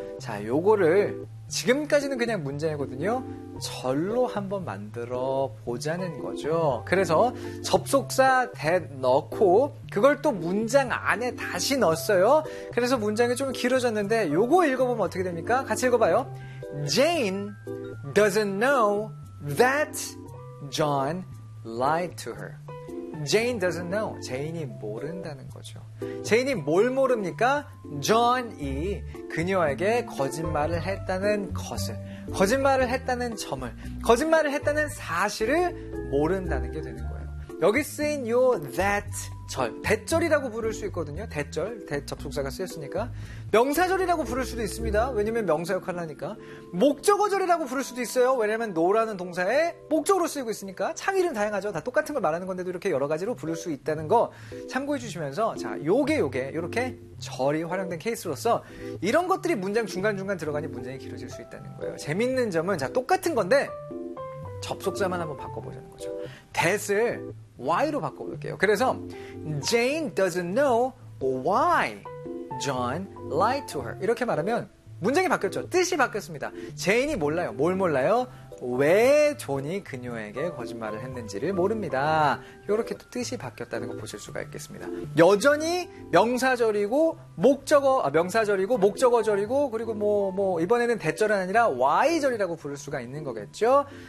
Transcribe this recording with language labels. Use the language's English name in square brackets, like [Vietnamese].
[Korean] 자, 요거를 지금까지는 그냥 문장이거든요. 절로 한번 만들어 보자는 거죠. 그래서 접속사 that 넣고 그걸 또 문장 안에 다시 넣었어요. 그래서 문장이 좀 길어졌는데 요거 읽어보면 어떻게 됩니까? 같이 읽어봐요. [English] Jane doesn't know that John lied to her. Jane doesn't know. [Korean] Jane이 모른다는 거죠. Jane이 뭘 모릅니까? John이 그녀에게 거짓말을 했다는 것을, 거짓말을 했다는 점을, 거짓말을 했다는 사실을 모른다는 게 되는 거예요. 여기 쓰인 요 that 절, that절이라고 부를 수 있거든요. that절, that 접속사가 쓰였으니까. 명사절이라고 부를 수도 있습니다. 왜냐면 명사 역할을 하니까. 목적어절이라고 부를 수도 있어요. 왜냐면 no라는 동사에 목적으로 쓰이고 있으니까. 창의는 다양하죠. 다 똑같은 걸 말하는 건데도 이렇게 여러 가지로 부를 수 있다는 거 참고해 주시면서 자, 요게 이렇게 절이 활용된 케이스로서 이런 것들이 문장 중간중간 들어가니 문장이 길어질 수 있다는 거예요. 재밌는 점은 자, 똑같은 건데 접속사만 한번 바꿔보자는 거죠. that을 why로 바꿔볼게요. 그래서 [English] Jane doesn't know why John lied to her. [Korean] 이렇게 말하면 문장이 바뀌었죠. 뜻이 바뀌었습니다. 제인이 몰라요. 뭘 몰라요? 왜 존이 그녀에게 거짓말을 했는지를 모릅니다. 이렇게 또 뜻이 바뀌었다는 거 보실 수가 있겠습니다. 여전히 명사절이고 목적어, 명사절이고 목적어절이고 그리고 이번에는 대절은 아니라 why절이라고 부를 수가 있는 거겠죠.